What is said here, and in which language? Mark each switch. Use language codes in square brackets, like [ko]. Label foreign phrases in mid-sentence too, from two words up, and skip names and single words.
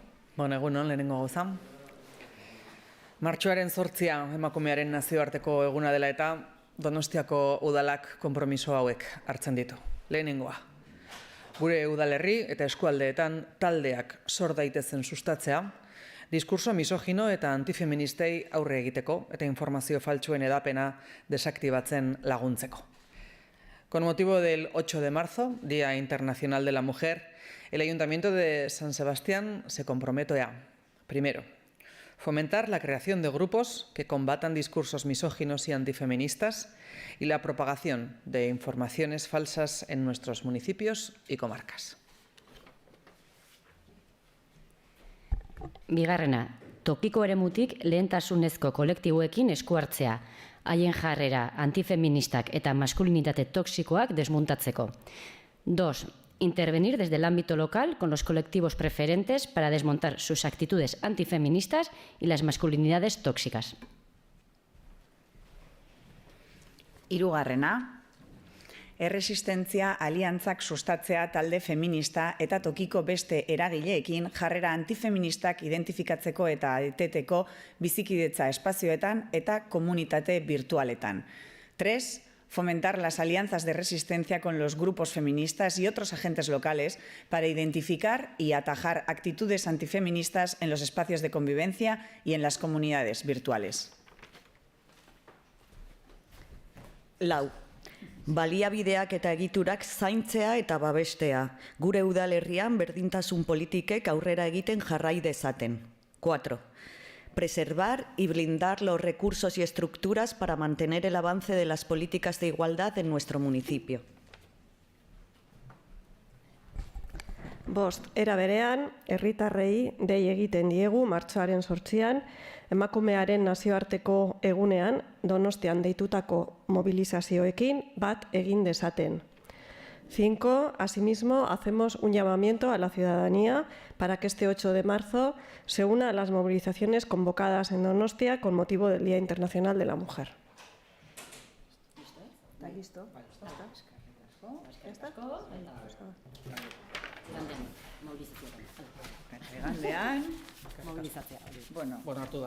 [eu] Egunon, lehenengo gauza. Martxoaren 8 emakumearen nazioarteko eguna dela eta Donostiako udalak konpromiso hauek hartzen ditu. Lehenengoa. Gure udalerri eta eskualdeetan taldeak sor daitezen sustatzea, diskurso misogino eta antifeministei aurre egiteko eta informazio faltsuen edapena desaktibatzen laguntzeko. [es] Con motivo del 8 de marzo, Día Internacional de la Mujer, el Ayuntamiento de San Sebastián se compromete a, primero, fomentar la creación de grupos que combatan discursos misóginos y antifeministas y la propagación de informaciones falsas en nuestros municipios y comarcas. [eu] Bigarrena, tokiko eremutik lehentasunezko kolektiboekin esku hartzea, haien jarrera antifeministak eta maskulinitate toxikoak desmontatzeko. [es] 2. Intervenir desde el ámbito local con los colectivos preferentes para desmontar sus actitudes antifeministas y las masculinidades tóxicas. [eu] Hirugarrena, erresistentzia aliantzak sustatzea talde feminista eta tokiko beste eragileekin jarrera antifeministak identifikatzeko eta eteteko bizikidetza espazioetan eta komunitate virtualetan. [es] 3. Fomentar las alianzas de resistencia con los grupos feministas y otros agentes locales para identificar y atajar actitudes antifeministas en los espacios de convivencia y en las comunidades virtuales. [eu] Lau. Baliabideak eta egiturak zaintzea eta babestea, gure udalerrian berdintasun politikek aurrera egiten jarrai dezaten. [es] 4. Preservar y blindar los recursos y estructuras para mantener el avance de las políticas de igualdad en nuestro municipio. [eu] 5. Era berean, herritarrei dei egiten diegu martxoaren 8 emakumearen nazioarteko egunean Donostian deitutako mobilizazioekin bat egin dezaten. [es] 5. Asimismo, hacemos un llamamiento a la ciudadanía para que este 8 de marzo se una a las movilizaciones convocadas en Donostia con motivo del Día Internacional de la Mujer. ¿Está listo? ¿Está? [eu] Mobilizazioa. Bueno, hartu dala.